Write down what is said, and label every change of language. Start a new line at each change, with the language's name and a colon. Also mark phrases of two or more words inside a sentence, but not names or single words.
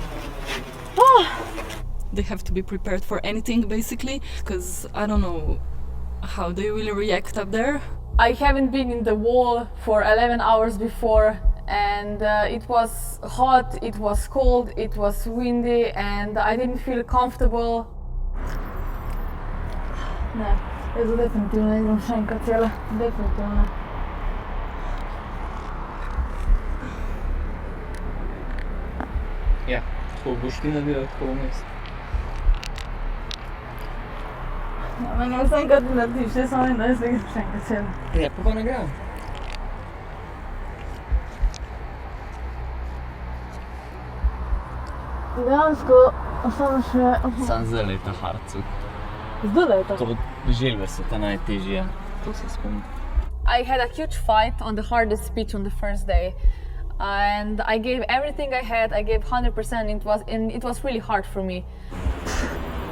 English: They have to be prepared for anything basically, because I don't know how they will react up there. I haven't been in the wall for 11 hours before, and it was hot, it was cold, it was windy, and I didn't feel comfortable.
Slovenian: Ne, jaz definitivno idem še enkrat cela, definitivno. Ja, tako boš ti naredila tako vmes. Ja, meni vse enkrat ne narediš, jaz samo da jaz idem še enkrat cela. Ja, pa ne grem. Dejansko, samo še... Sam zdaj je ta hardcu. Zdaj je to. To želve so ta najtežje, to se spomnim.
English: I had a huge fight on the hardest pitch on the first day. And I gave everything I had, I gave 100%, and it was really hard for me.